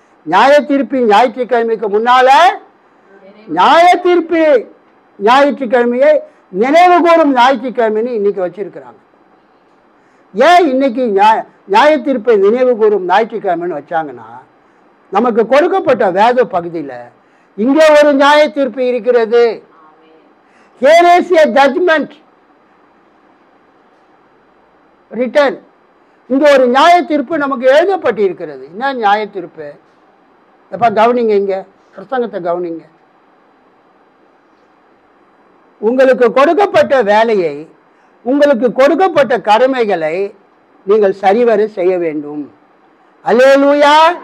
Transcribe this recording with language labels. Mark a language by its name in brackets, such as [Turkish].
[Tamil] நியாய தீர்ப்பு ஞாயிற்றுக்கிழமைக்கு முன்னால நியாய தீர்ப்பு ஞாயிற்றுக்கிழமையை நினைவு கூறும் ஞாயிற்றுக்கிழமைன்னு இன்னைக்கு வச்சிருக்கிறாங்க. ஏன் இன்னைக்கு நியாய தீர்ப்பை நினைவு கூறும் ஞாயிற்றுக்கிழமைன்னு வச்சாங்கன்னா, நமக்கு கொடுக்கப்பட்ட வேத பகுதியில் இங்கே ஒரு நியாய தீர்ப்பு இருக்கிறது. [English] Here is a judgment written. [Tamil] இங்க ஒரு நியாய தீர்ப்பு நமக்கு எழுதப்பட்டு இருக்கிறது. என்ன நியாய தீர்ப்பு? எப்ப கவனிங்க, இங்க பிரசங்கத்தை கவனிங்க. உங்களுக்கு கொடுக்கப்பட்ட வேலையை, உங்களுக்கு கொடுக்கப்பட்ட கடமைகளை நீங்கள் சரிவர செய்ய வேண்டும். அல்லேலூயா.